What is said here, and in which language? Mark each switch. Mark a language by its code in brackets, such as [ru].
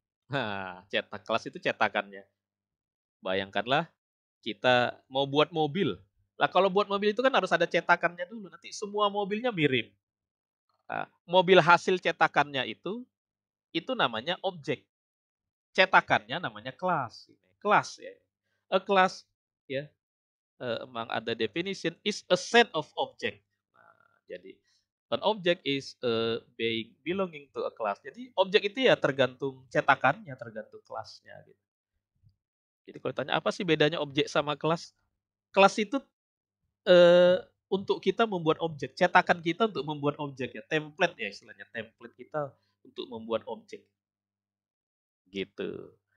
[id] Nah, kelas itu cetakannya. Bayangkanlah kita mau buat mobil. Lah kalau buat mobil itu kan harus ada cetakannya dulu. Nanti semua mobilnya mirip. Nah, mobil hasil cetakannya itu namanya objek. Cetakannya namanya kelas. Kelas ya. [en] A class [id] ya, emang ada [en] definition is a set of object. [id] Nah, jadi [en] an object is being belonging to a class. [id] Jadi objek itu ya tergantung cetakannya, tergantung kelasnya gitu. Jadi kalau ditanya apa sih bedanya objek sama kelas? Kelas itu untuk kita membuat objek, cetakan kita untuk membuat objek ya, template ya istilahnya, template kita untuk membuat objek gitu.